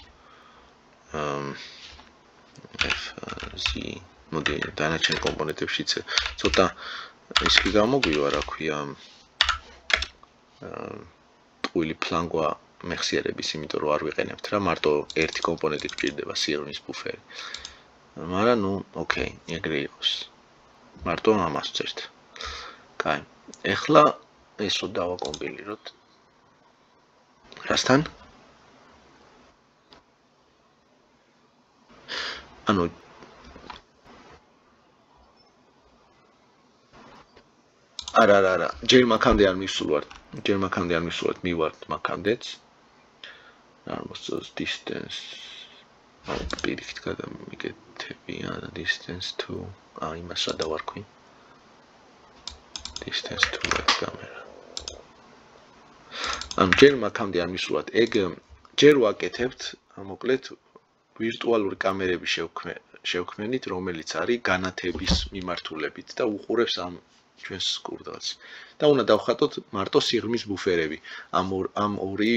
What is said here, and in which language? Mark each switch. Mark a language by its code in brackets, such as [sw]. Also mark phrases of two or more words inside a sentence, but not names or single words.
[ka] მოდი დანარჩენ კომპონენტებშიც ცოტა ისკი გამოგვივა რა ქვია ტყუილი ფლანგვა მეხსიერების იმიტომ რომ არ ვიყენებთ რა მარტო ერთი კომპონენტი გვჭირდება სიღრმის ბუფერი მაგრამ ნუ ოკეი ეგრე იყოს მარტო ამას ვწერთ კაი ეხლა ესო დავაკომპილიროთ რასთან ანუ არა ჯერ მაქამდე არ მივსულვართ მივართ მაქამდეც [en] almost distance [ka] პირიქით გადამიკეთებია [en] distance to [ka] იმას რა დავარქვი [en] distance to camera [ka] ანუ ჯერ მაქამდე არ მივსულვართ ეგ ჯერ ვაკეთებთ მოკლედ ვირტუალური კამერები შევქმნით რომელიც არის განათების მიმართულებით და უყურებს ამ ჩვენს კურდღელს და უნდა დავხატოთ მარტო სიღრმის ბუფერები ამ ორი